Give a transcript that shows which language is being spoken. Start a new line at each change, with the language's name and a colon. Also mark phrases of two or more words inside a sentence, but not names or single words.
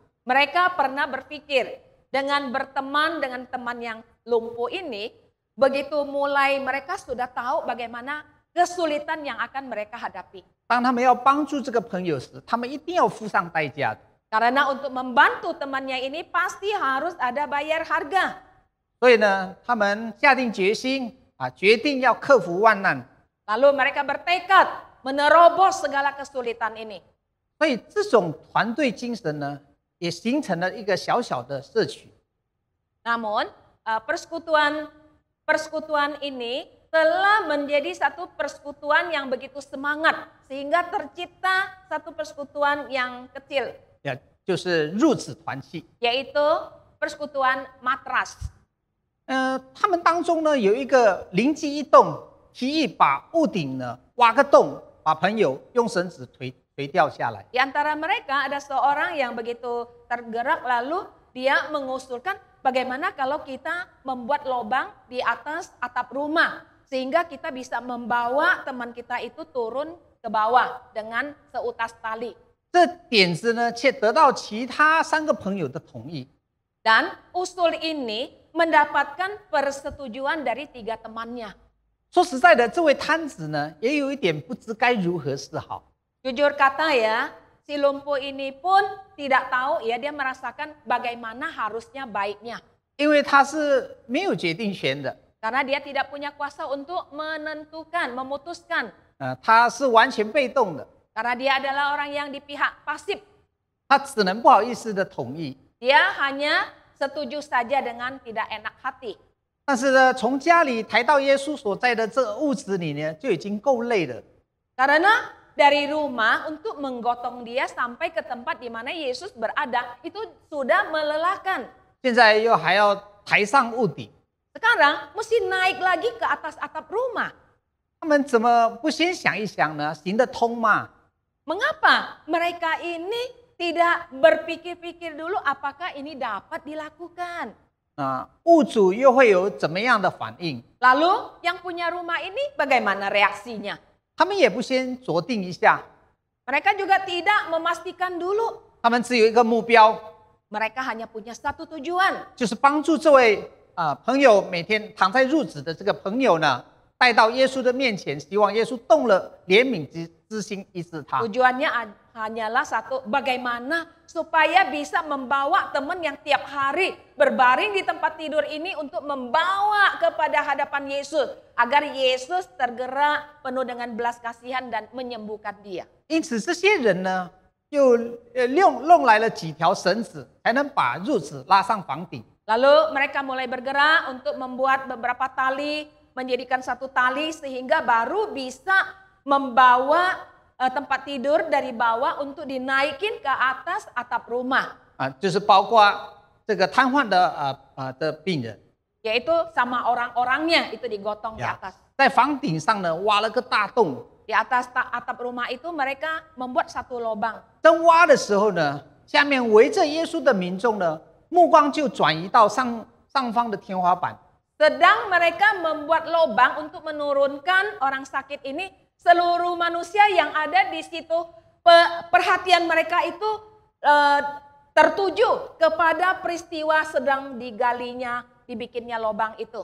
Indonesian: Mereka pernah berpikir, dengan berteman dengan teman yang lumpuh ini, begitu mulai mereka sudah tahu bagaimana kesulitan yang akan mereka hadapi.
Chinese: 当他们要帮助这个朋友时，他们一定要付上代价的。
Indonesian: Karena untuk membantu temannya ini pasti harus ada bayar harga.
Chinese: 所以呢，他们下定决心决定要克服万难。
Indonesian: Lalu mereka bertekad menerobos segala kesulitan ini.
Chinese: 所以这种团队精神呢，也形成了一个小小的社区。
Indonesian: Namun persekutuan ini telah menjadi satu persekutuan yang begitu semangat sehingga tercipta satu persekutuan yang kecil,
Chinese: 就是入子团契。
Indonesian: yaitu persekutuan matras.
Chinese: 他们当中呢有一个灵机一动，提议把屋顶呢挖个洞，把朋友用绳子垂吊下来。
Indonesian: Di antara mereka ada seorang yang begitu tergerak lalu dia mengusulkan bagaimana kalau kita membuat lubang di atas atap rumah sehingga kita bisa membawa teman kita itu turun ke bawah dengan seutas tali.
Chinese: 这点子呢，却得到其他3个朋友的同意。
Indonesian: Dan usul ini mendapatkan persetujuan dari 3 temannya.
Chinese: 说实在的，这位摊子呢，也有一点不知该如何是好。
Indonesian: Jujur kata ya, si lumpuh ini pun tidak tahu ya dia merasakan bagaimana harusnya baiknya.
Chinese: 因为他是没有决定权的，
Indonesian: Karena dia tidak punya kuasa untuk menentukan, memutuskan.
Chinese: 他是完全被动的，
Indonesian: Karena dia adalah orang yang di pihak pasif.
Chinese: 他只能不好意思的同意。
Indonesian: Dia hanya setuju saja dengan tidak enak hati.
Chinese: 但是呢，从家里抬到耶稣所在的这个屋子里呢，就已经够累了。
Indonesian: Karena dari rumah untuk menggotong dia sampai ke tempat di mana Yesus berada itu sudah melelahkan.
Chinese: 现在又还要抬上屋顶，
Indonesian: Sekarang mesti naik lagi ke atas atap rumah.
Chinese: 他们怎么不先想一想呢？行得通吗？
Indonesian: Mengapa mereka ini tidak berpikir-pikir dulu apakah ini dapat dilakukan?
Chinese: 屋主又会有怎么样的反应？
Indonesian: Lalu yang punya rumah ini bagaimana reaksinya?
Chinese: 他们也不先酌定一下，
Indonesian: Mereka juga tidak memastikan dulu.
Chinese: 他们只有一个目标，
Indonesian: Mereka hanya punya satu tujuan,
Chinese: 就是帮助这位朋友每天躺在褥子的这个朋友呢，带到耶稣的面前，希望耶稣动了怜悯之心医治他。
Indonesian: tujuannya hanyalah satu, bagaimana supaya bisa membawa teman yang tiap hari berbaring di tempat tidur ini untuk membawa kepada hadapan Yesus, agar Yesus tergerak penuh dengan belas kasihan dan menyembuhkan dia.
Chinese: 因此，这些人呢，又弄来了几条绳子，才能把褥子拉上房顶。
Indonesian: Lalu mereka mulai bergerak untuk membuat beberapa tali, menjadikan satu tali sehingga baru bisa membawa tempat tidur dari bawah untuk dinaikin ke atas atap rumah.
Chinese: 就是包括这个瘫痪的病人，
Indonesian: Yaitu sama orang-orangnya itu digotong di atas.
Chinese: 在房顶上呢挖了个大洞。
Indonesian: Di atas atap rumah itu mereka membuat satu lubang.
Chinese: 在挖的时候呢，下面围着耶稣的民众呢，目光就转移到上方的天花板。
Indonesian: Sedang mereka membuat lubang untuk menurunkan orang sakit ini, seluruh manusia yang ada di situ, perhatian mereka itu tertuju kepada peristiwa sedang digalinya, dibikinnya lubang itu.